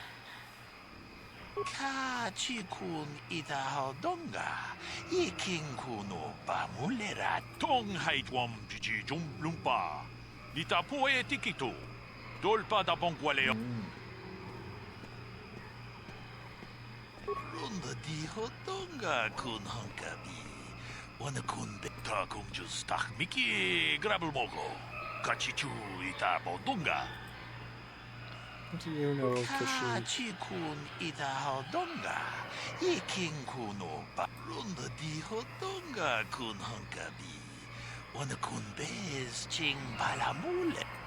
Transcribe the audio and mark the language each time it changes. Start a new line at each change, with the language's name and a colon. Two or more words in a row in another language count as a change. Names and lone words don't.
English: Kachikun itahodonga, ikinkuno pamulera tong haitwam jiji jum lumpa, nitapoe tikito, dolpa da bonqualeo. Runda di hodonga kun hunkabi, wanakun beta kum justach miki grabelmogo, kachichu itabodonga. What do you know of Kashyyyk? Kachikun itahodonga, ikinkuno pa runda di hodonga kun hunkabi, wanakun bez ching palamule.